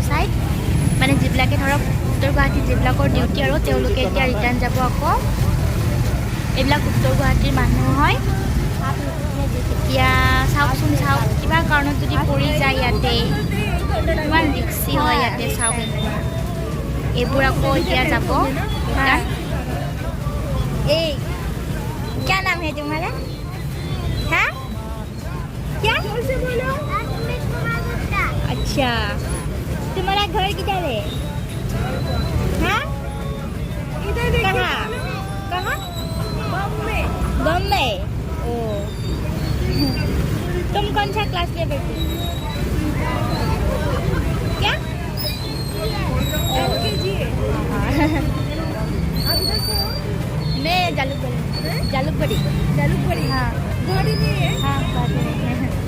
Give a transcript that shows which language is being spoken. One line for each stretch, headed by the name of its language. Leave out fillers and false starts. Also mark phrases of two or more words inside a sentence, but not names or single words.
Assamese: চাইড মানে যিবিলাকে ধৰক উত্তৰ গুৱাহাটীত যিবিলাকৰ ডিউটি আৰু তেওঁলোকে এতিয়া ৰিটাৰ্ণ যাব আকৌ এইবিলাক উত্তৰ গুৱাহাটীৰ মানুহ হয় এতিয়া চাওকচোন চাওক কিবা কাৰণত যদি পৰি যায় ইয়াতে কিমান ৰিক্সি হয় ইয়াতে চাওক এইবোৰ আকৌ এতিয়া যাব এই
Hindi: क्या नाम है तुम्हारा हाँ क्या अच्छा तुम्हारा घर किधर है हाँ कहाँ कहाँ बम्बई ओ तुम कौन सा क्लास में बैठे क्या LKG मैं जालुकबाड़ी हाँ गाड़ी नहीं है हाँ गाड़ी नहीं है